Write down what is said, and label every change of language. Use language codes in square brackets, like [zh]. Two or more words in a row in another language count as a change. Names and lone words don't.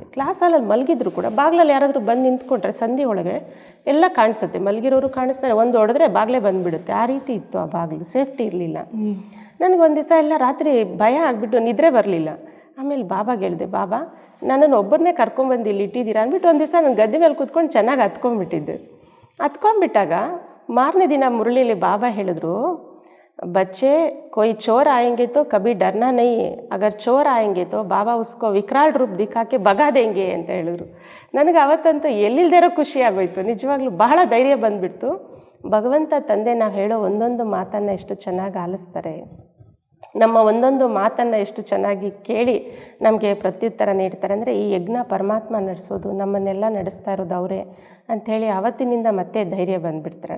[kn] ಕ್ಲಾಸ್ ಹಾಲಲ್ಲಿ ಮಲಗಿದ್ರು ಕೂಡ ಬಾಗಿಲಲ್ಲಿ ಯಾರಾದರೂ ಬಂದು ನಿಂತ್ಕೊಂಡ್ರೆ ಸಂಧಿ ಒಳಗೆ ಎಲ್ಲ ಕಾಣಿಸುತ್ತೆ, ಮಲಗಿರೋರು ಕಾಣಿಸ್ತಾರೆ, ಒಂದು ಹೊಡೆದ್ರೆ ಬಾಗಿಲೇ ಬಂದುಬಿಡುತ್ತೆ, ಆ ರೀತಿ ಇತ್ತು ಆ ಬಾಗಿಲು, ಸೇಫ್ಟಿ ಇರಲಿಲ್ಲ. ನನಗೊಂದು ದಿವಸ ಎಲ್ಲ ರಾತ್ರಿ ಭಯ ಆಗಿಬಿಟ್ಟು ನಿದ್ರೆ ಬರಲಿಲ್ಲ. ಆಮೇಲೆ ಬಾಬಾಗೆ ಹೇಳಿದೆ, ಬಾಬಾ ನನ್ನನ್ನು ಒಬ್ಬರನ್ನೇ ಕರ್ಕೊಂಬಂದು ಇಲ್ಲಿ ಇಟ್ಟಿದ್ದೀರಾ ಅಂದ್ಬಿಟ್ಟು ಒಂದು ದಿವಸ ನಾನು ಗದ್ದೆ ಮೇಲೆ ಕೂತ್ಕೊಂಡು ಚೆನ್ನಾಗಿ ಹತ್ಕೊಂಡ್ಬಿಟ್ಟಿದ್ದೆ. ಹತ್ಕೊಂಡ್ಬಿಟ್ಟಾಗ ಮಾರನೇ ದಿನ ಮುರಳಿಲಿ ಬಾಬಾ ಹೇಳಿದ್ರು, [hi] बच्चे कोई चोर आएंगे तो कभी डरना नहीं, अगर चोर आएंगे तो बाबा उसको विकराल रूप दिखा के भगा देंगे [kn] ಅಂತ ಹೇಳಿದ್ರು. ನನಗೆ ಅವತ್ತಂತೂ ಎಲ್ಲಿಲ್ದಿರೋ ಖುಷಿ ಆಗೋಯ್ತು, ನಿಜವಾಗ್ಲೂ ಬಹಳ ಧೈರ್ಯ ಬಂದುಬಿಡ್ತು. ಭಗವಂತ ತಂದೆ ನಾವು ಹೇಳೋ ಒಂದೊಂದು ಮಾತನ್ನು ಎಷ್ಟು ಚೆನ್ನಾಗಿ ಆಲಿಸ್ತಾರೆ, ನಮ್ಮ ಒಂದೊಂದು ಮಾತನ್ನು ಎಷ್ಟು ಚೆನ್ನಾಗಿ ಕೇಳಿ ನಮಗೆ ಪ್ರತ್ಯುತ್ತರ ನೀಡ್ತಾರೆ. ಅಂದರೆ ಈ ಯಜ್ಞ ಪರಮಾತ್ಮ ನಡೆಸೋದು, ನಮ್ಮನ್ನೆಲ್ಲ ನಡೆಸ್ತಾ ಇರೋದು ಅವರೇ ಅಂಥೇಳಿ ಆವತ್ತಿನಿಂದ ಮತ್ತೆ ಧೈರ್ಯ ಬಂದುಬಿಡ್ತಾರಣ.